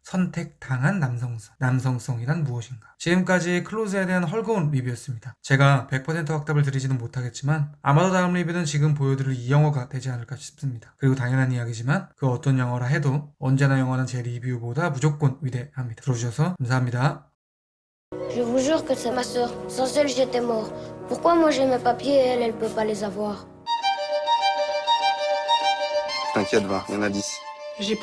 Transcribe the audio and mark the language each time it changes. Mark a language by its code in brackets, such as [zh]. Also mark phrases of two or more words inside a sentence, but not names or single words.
[ko] 선택당한 남성성. 남성성이란 무엇인가? 지금까지 클로즈에 대한 헐거운 리뷰였습니다. 제가 100% 확답을 드리지는 못하겠지만 아마도 다음 리뷰는 지금 보여드릴 이 영화가 되지 않을까 싶습니다. 그리고 당연한 이야기지만 그 어떤 영화라 해도 언제나 영화는 제 리뷰보다 무조건 위대합니다. 들어주셔서 감사합니다. [fr] Je vous jure que c'est ma sœur. Sans elle, j'étais mort. Pourquoi moi j'ai mes papiers et elle, elle peut pas les avoir? T'inquiète, va, il y en a 10. J'ai pas